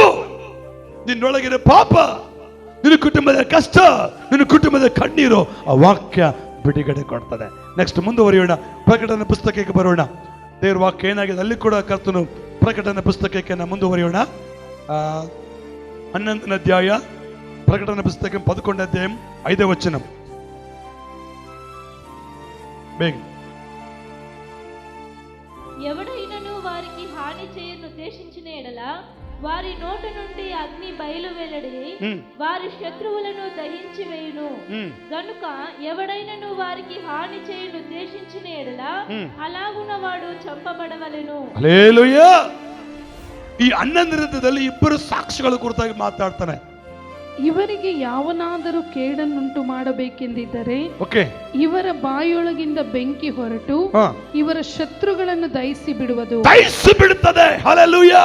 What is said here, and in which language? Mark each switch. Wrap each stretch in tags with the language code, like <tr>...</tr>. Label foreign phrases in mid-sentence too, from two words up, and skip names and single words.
<kn>ನಿನ್ನೊಳಗಿರೋ ಪಾಪ, ನಿನ್ನ ಕುಟುಂಬದ ಕಷ್ಟ, ನಿನ್ನ ಕುಟುಂಬದ ಕಣ್ಣೀರು ಆ ವಾಕ್ಯ ಬಿಡುಗಡೆ ಕೊಡ್ತದೆ. ನೆಕ್ಸ್ಟ್ ಮುಂದುವರಿಯೋಣ. ಪ್ರಕಟಣೆ ಪುಸ್ತಕಕ್ಕೆ ಬರೋಣ. ದೇವರ ವಾಕ್ಯ ಏನಾಗಿದೆ ಅಲ್ಲಿ ಕೂಡ ಕರ್ತನು ಪ್ರಕಟಣೆ ಪುಸ್ತಕಕ್ಕೆ ನಾವು ಮುಂದುವರಿಯೋಣ. 11ನೇ ಅಧ್ಯಾಯ</kn> <te>ప్రకటన పుస్తకం 11వ అధ్యాయం 5వ వచనం. ఎవడైనను వారికి హాని చేయను ఉద్దేశించిన ఎడల వారి నోట నుండి అగ్ని బయలు వెల్లడి వారి శత్రువులను దహించి వేయును. గనుక ఎవడైనను వారికి హాని చేయను ఉద్దేశించిన ఎడల అలాగున వాడు చంపబడవలెను. హల్లెలూయా.</te> <kn>ಈ 11ರಲ್ಲಿ ಇಬ್ಬರು ಸಾಕ್ಷಿಗಳ ಕುರಿತಾಗಿ ಮಾತಾಡ್ತಾನೆ. ಇವರಿಗೆ ಯಾವನಾದರೂ ಕೇಡನ್ನುಂಟು ಮಾಡಬೇಕೆಂದಿದ್ದರೆ ಇವರ ಬಾಯೊಳಗಿಂದ ಬೆಂಕಿ ಹೊರಟು ಇವರ ಶತ್ರುಗಳನ್ನು ದಹಿಸಿ ಬಿಡುವುದು. ದಹಿಸಿ ಬಿಡುತ್ತದೆ. ಹಲ್ಲೆಲೂಯಾ.</kn>